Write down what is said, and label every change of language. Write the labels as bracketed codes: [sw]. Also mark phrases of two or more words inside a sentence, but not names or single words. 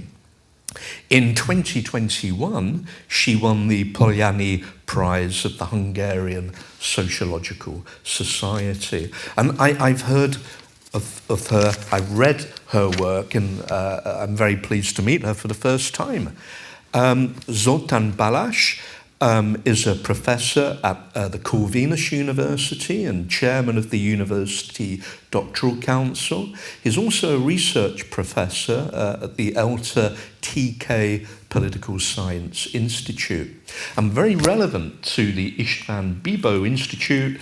[en] In 2021, she won the Polanyi Prize at the Hungarian Sociological Society. And I've heard of her, I've read her work, and I'm very pleased to meet her for the first time. Zoltán Balázs is a professor at the Corvinus University and chairman of the University Doctoral Council. He's also a research professor at the ELTA TK Political Science Institute and very relevant to the István Bibó Institute.